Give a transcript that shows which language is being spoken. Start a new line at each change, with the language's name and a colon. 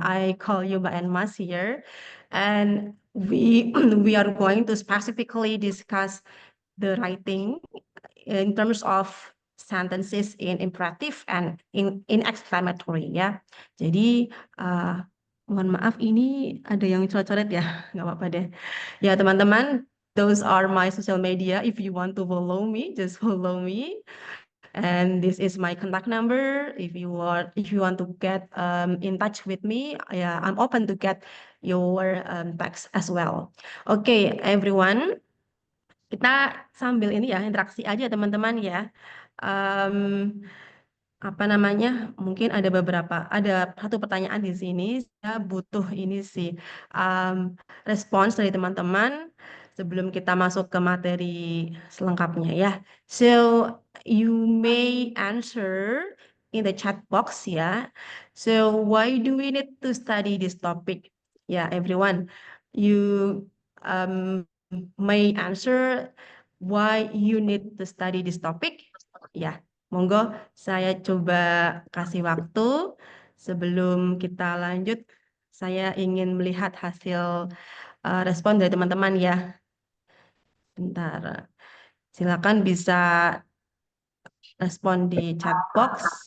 English: I call you Mbak and Mas here, and we we are going to specifically discuss the writing in terms of sentences in imperative and in exclamatory ya.
Indonesian: Jadi mohon maaf ini ada yang coret-coret ya, nggak apa-apa deh. Ya teman-teman,
English: those are my social media. If you want to follow me, just follow me. And this is my contact number. If you want to get in touch with me, yeah, I'm open to get your text as well. Okay, everyone.
Indonesian: Kita sambil ini ya, interaksi aja teman-teman ya. Em, apa namanya? Mungkin ada satu pertanyaan di sini. Saya butuh ini sih, respons dari teman-teman sebelum kita masuk ke materi selengkapnya ya.
English: So, you may answer in the chat box ya. So, why do we need to study this topic? Ya, everyone, you may answer why you need to study this topic.
Indonesian: Ya, monggo saya coba kasih waktu sebelum kita lanjut. Saya ingin melihat hasil respon dari teman-teman ya. Bentar, silakan bisa respon di chat box.